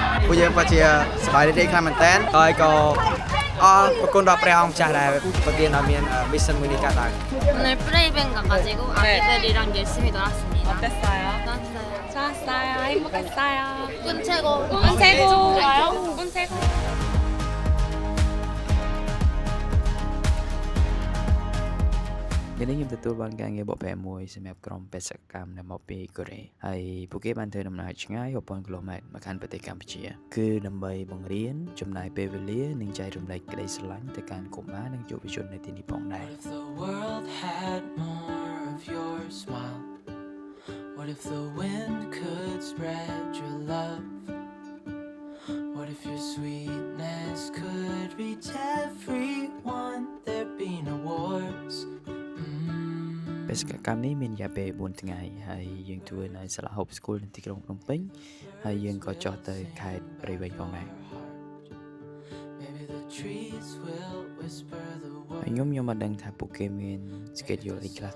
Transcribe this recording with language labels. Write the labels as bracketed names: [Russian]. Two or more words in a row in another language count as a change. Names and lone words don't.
[Khmer] ពួកយើងពិតជាសប្បាយរីករាយខ្លាំងមែនតើហើយក៏អរគុណដល់ព្រះអង្គម្ចាស់ដែលប្រទានឲ្យមាន mission មួយនេះកើតឡើង [Korean] 오늘 프레이뱅 가가지고 아기들이랑 열심히 놀았습니다. 어땠어요? 좋았어요. 좋았어요. 행복했어요. 꾼 최고. 꾼 최고. 꾼 최고. [Khmer] ថ្ងៃនេះខ្ញុំទទួលបានការងារបកប្រែមួយសម្រាប់ក្រុមបេសកកម្មនៅមកពីកូរ៉េហើយពួកគេបានធ្វើដំណើរឆ្ងាយរាប់ពាន់គីឡូម៉ែត្រមកកាន់ប្រទេសកម្ពុជាគឺដើម្បីបង្រៀនចំណាយពេលវេលានិងចែករំលែកក្តីស្រឡាញ់ទៅកាន់កុមារនិងយុវជននៅទីនេះផងដែរ [English] What if the wind could spread your love? What if your sweetness could reach everyone? There'd be no wars. [Khmer] បេសកកម្មនេះមានរយៈពេល4ថ្ងៃហើយយើងធ្វើនៅសាលា Hope School នៅទីក្រុងភ្នំពេញហើយយើងក៏ចុះទៅខេត្តព្រៃវែងផងដែរខ្ញុំមិនដឹងថាពួកគេមាន schedule អីខ្លះ